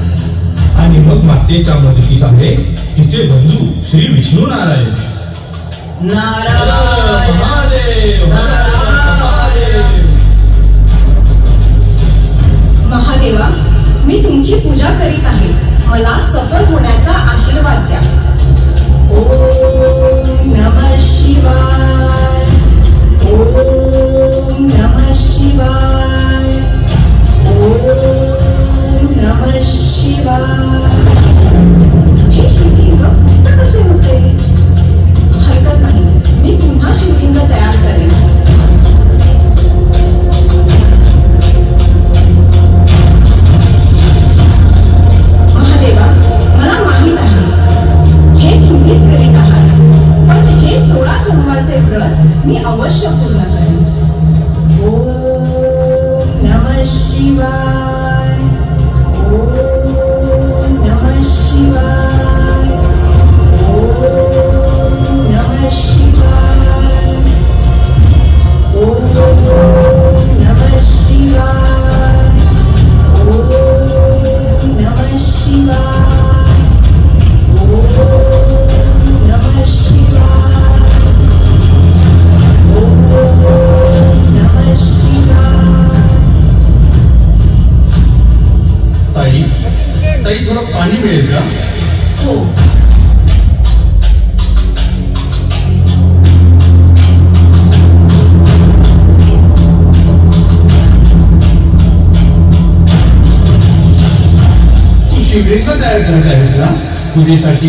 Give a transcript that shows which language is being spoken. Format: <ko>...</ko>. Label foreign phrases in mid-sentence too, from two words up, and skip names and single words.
<mr>आणि मग मातेच्या मदतीस आले तिचे बंधू श्री विष्णू नारायण. नारायण महादेव नारायण. महादेवा, मी तुमची पूजा करीत आहे. मला सफल होण्याचा आशीर्वाद द्या.</mr> <sa>ओम नमः शिवाय. ओम नमः शिवाय. ओम नमः शिवाय.</sa> <mr>हे शिवलिंग गुप्त कसे होते? हरकत नाही, मी पुन्हा शिवलिंग तयार करेन. महादेवा, मला माहित आहे हे तुम्हीच करीत आहात, पण हे 16 सोमवारचे व्रत मी अवश्य पूर्ण करेन.</mr> <sa>ओम नमः शिवाय. ओम नमः शिवाय. ओम नमः शिवाय. ओम नमः शिवाय. ओम नमः शिवाय. ओम नमः शिवाय. ओम नमः शिवाय.</sa> <mr>ताई ताई थोडं पाणी मिळेल का? हो. तू शिवलिंग तयार करत आहेस ना पूजेसाठी?</mr>